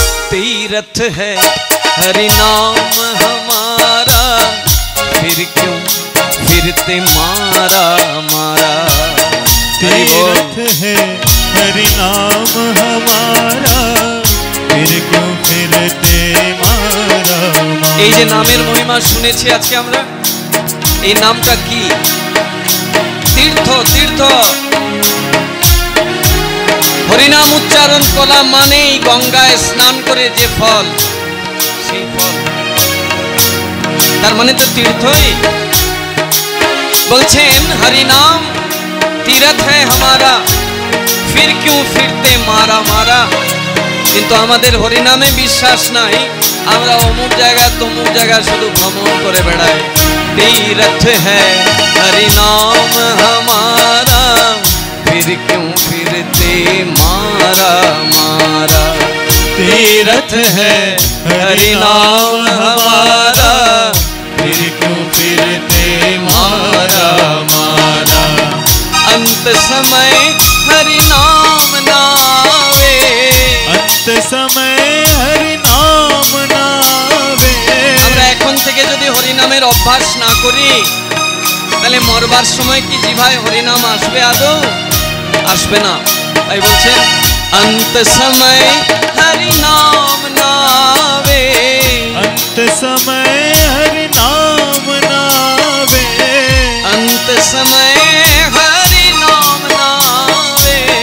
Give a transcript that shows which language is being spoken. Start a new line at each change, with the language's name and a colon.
Hindi: तीरथ है हरि नाम हमारा, फिर क्यों फिरते मारा मारा। हरि बोल। तीर्थ है हरि नाम हमारा, फिर क्यों फिरते मारा मारा।
Bangla: এই যে নামের মহিমা শুনেছি আজকে আমরা, এই নামটা কি? তীর্থ। তীর্থ হরিনাম উচ্চারণ করা মানেই গঙ্গায় স্নান করে যে ফল, সেই ফল। তার মানে তো তীর্থই। বলছেন হরি নাম
Hindi: तीरथ है हमारा, फिर क्यों फिरते मारा मारा।
Bangla: কিন্তু আমাদের হরিনামে বিশ্বাস নাই, আমরা অমুক জায়গা তমুক জায়গা শুধু ভ্রমণ করে বেড়াই।
Hindi: तीरथ है हरि नाम हमारा, फिर क्यों फिरते मारा मारा। तीरथ है हरि नाम हमारा, फिर क्यों फिरते मारा मारा। अंत समय हरि नाम नावे, अंत समय हरि नाम नावे।
Bangla: আমরা এখন থেকে যদি হরিনামের অভ্যাস না করি, তাহলে মরবার সময় কি জিভায় হরিনাম আসবে? আদৌ আসবে না। তাই বলছেন
Hindi: अंत समय हरि नाम नावे, अंत समय हरि नाम नावे। अंत समय हरि नाम नावे,